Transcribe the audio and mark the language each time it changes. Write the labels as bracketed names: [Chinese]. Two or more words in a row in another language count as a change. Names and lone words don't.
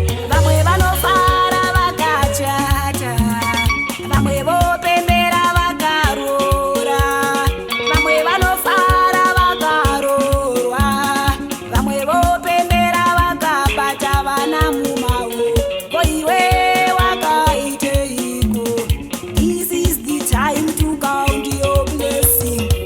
[Shona] Vamwe vanofara vakachata, vamwe vopembera vakaroora, vamwe vanofara vakaroorwa, vamwe vopembera vakabata vana mumaoko. Ko iwe wakaiteiko? [English] This is the time to count your blessing.